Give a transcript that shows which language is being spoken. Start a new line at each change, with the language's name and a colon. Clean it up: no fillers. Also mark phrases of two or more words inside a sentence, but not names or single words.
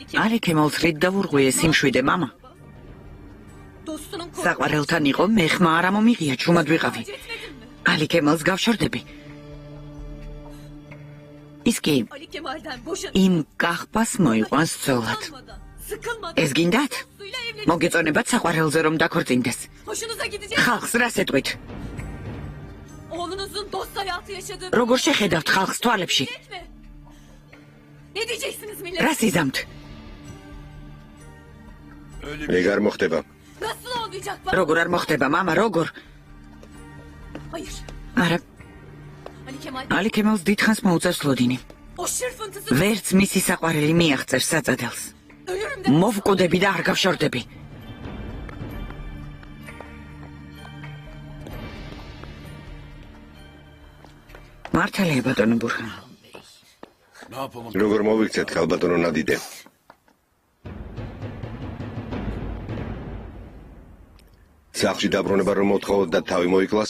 Georgian: ალი ქემალს რით დავურღვიე სიმშვიდე, მამა?
Turkish: dostunun
Georgian: საყვარელთან იყო, მე ხმა არ მომიღია, ჩუმად ვიყავი. ალი ქემალს გავშორდები. ის კი
Turkish: Ali Kemal'den boşanıp
Georgian: იმ კახბას მოიყვანს ცოლად.
Turkish: sıkılmadan
Georgian: ეს გინდათ?
Turkish: suyla evlenip
Georgian: მოგეწონებათ საყვარელზე რომ დაქორწინდეს.
Turkish: hoşunuza gidecek.
Georgian: ხალხს რას ეტყვით?
Turkish: Oğlunuzun dost hayatı yaşadığı
Georgian: როგორ შეხედავთ ხალხს თვალებში?
Turkish: mi? Ne diyeceksiniz millet?
Georgian: რას იზამთ? ეგ არ მოხდება.
Turkish: Nasıl olmayacak bak?
Georgian: როგორ არ მოხდება, მამა, როგორ?
Turkish: Hayır.
Georgian: არა, Ali Kemal ალი ქემალს დიდხანს მოუწევს ლოდინი.
Turkish: o şırfıntısı
Georgian: ვერც მისი საყვარელი მიაღწევს საწადელს.
Turkish: ölürüm de
Georgian: მოვკვდები და არ გავშორდები. მართალია, ბატონო ბურხან. როგორ მოვიქცეთ ქალბატონო ნადიდე? სახლში დაბრუნება რომ მოთხოვოთ და თავი მოიკლას?